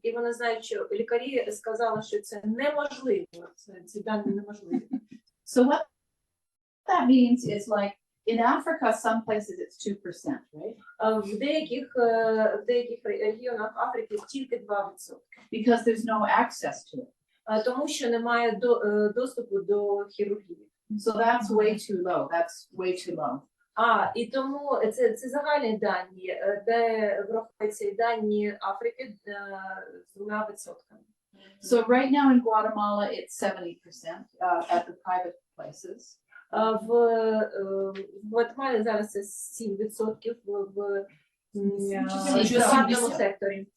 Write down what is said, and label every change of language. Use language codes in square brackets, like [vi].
[uk] І вони знають, що лікарі сказали, що це неможливо, ці дані неможливі. [en] So what that means is like in Africa, some places it's 2%, right? [uk] В деяких регіонах Африки тільки 2%. [en] Because there's no access to it. [uk] Тому що немає доступу до хірургії. [en] So that's way too low. That's way too low. [uk] І тому це загальні дані, де враховуються і дані Африки з 2%. [en] So right now in Guatemala, it's 70% at the private places. [uk] В Гватемалі зараз це 7% в приватному секторі.